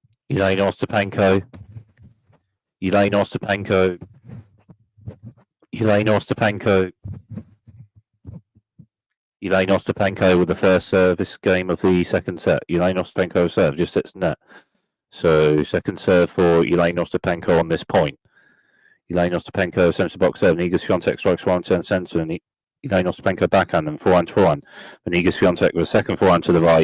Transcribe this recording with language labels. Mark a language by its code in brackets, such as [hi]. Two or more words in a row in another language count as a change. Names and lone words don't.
[en] Jelena Ostapenko. Jelena Ostapenko. Jelena Ostapenko. Jelena Ostapenko with the first service game of the second set. Jelena Ostapenko serve just hits net. So second serve for Jelena Ostapenko on this point. Jelena Ostapenko centre box serve. Iga Swiatek strikes forehand turn centre, and Jelena Ostapenko backhand and forehand to forehand. And Iga Swiatek with a second forehand to the right.